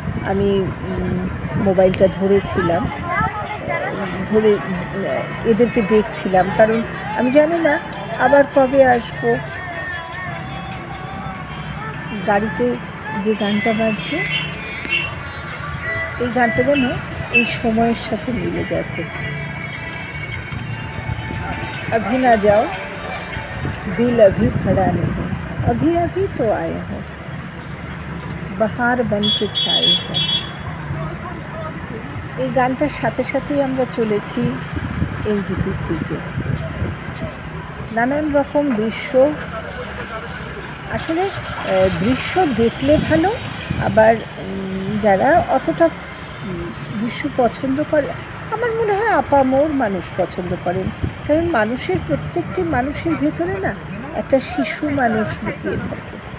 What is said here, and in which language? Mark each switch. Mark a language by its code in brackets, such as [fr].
[bn] আমি মোবাইলটা ধরেছিলাম, ধরে এদেরকে দেখছিলাম, কারণ আমি জানি না আবার কবে আসবো। গাড়িতে যে গানটা বাজছে, এই গানটা যেন এই সময়ের সাথে মিলে যাচ্ছে। [hi] अभी ना जाओ दिल अभी खड़ा नहीं, अभी अभी तो आए हो, बहार बन के छाए हो। [bn] এই গানটার সাথে সাথেই আমরা চলেছি এনজিপির দিকে। নানান রকম দৃশ্য, আসলে দৃশ্য দেখলে ভালো, আবার যারা অতটা দৃশ্য পছন্দ করে, আমার মনে হয় আপামর মানুষ পছন্দ করেন, কারণ মানুষের প্রত্যেকটি মানুষের ভেতরে না একটা শিশু মানুষ লুকিয়ে থাকে।